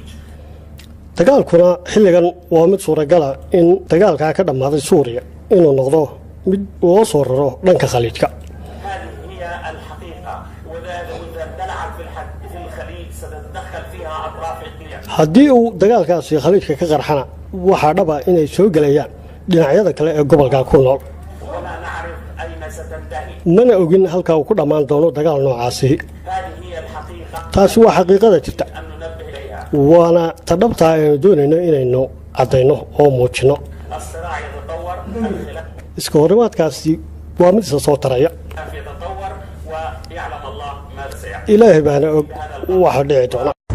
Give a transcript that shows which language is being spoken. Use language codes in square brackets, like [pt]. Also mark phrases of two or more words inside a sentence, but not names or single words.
[so] dagaalkuna xilligan waa mid suuragal ah in dagaalka ka dhamaaday Suuriya inuu noqdo mid loo soo raro dhanka khaliijka. [ar] هذه هي الحقيقة، وإذا اندلعت في الخليج ستتدخل فيها أطراف إقليمية. [so] haddii uu dagaalkaasi khaliijka ka qarxana waxaa dhaba inay soo galayaan dhinacyada kale ee gobolka ku nool. [ar] ولا نعرف أين ستنتهي. [so] mana ogin halka uu ku dhamaan doono dagaal noocaasi. [ar] هذه هي الحقيقة [so] taasi waa xaqiiqada jirta [ar] أن ننبه إليها. [so] waana ta dhabta aynu doonayno inaynu caddayno oo muujino. [ar] الصراع يتطور، الخلاف [so] iska horimaadkaasi waa mid isa soo taraya. [ar] يتطور، ويعلم الله ماذا سيحدث. [so] ilaahay baana og waxa dhici doona.